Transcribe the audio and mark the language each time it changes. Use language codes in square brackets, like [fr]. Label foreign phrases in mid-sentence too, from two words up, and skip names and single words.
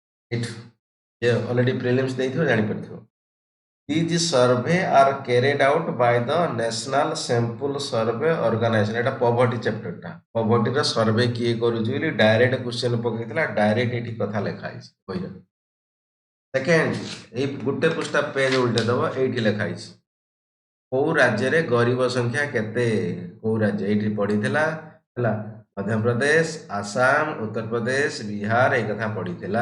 [or] ଏଇଠୁ ଯେ [en] already prelims [or] ଦେଇଥିବ ଜାଣିପାରିଥିବ। [en] These survey are carried out by the National Sample Survey Organization। [or] ଏଟା [en] poverty chapter. [or] ପଭର୍ଟିର ସର୍ଭେ କିଏ କରୁଛି ବୋଲି [en] direct question [or] ପକେଇଥିଲା, ଡାଇରେକ୍ଟ ଏଠି କଥା ଲେଖା ହେଇଛି ବହିରେ। ସେକେଣ୍ଡ, ଏଇ ଗୋଟେ ପୃଷ୍ଠା ପେଜ ଉଲ୍ଟେଇ ଦବ, ଏଇଠି ଲେଖା ହେଇଛି କୋଉ ରାଜ୍ୟରେ ଗରିବ ସଂଖ୍ୟା କେତେ। କୋଉ ରାଜ୍ୟ ଏଇଠି ପଢିଥିଲା ହେଲା, ମଧ୍ୟପ୍ରଦେଶ, ଆସାମ, ଉତ୍ତରପ୍ରଦେଶ, ବିହାର ଏଇ କଥା ପଢିଥିଲା।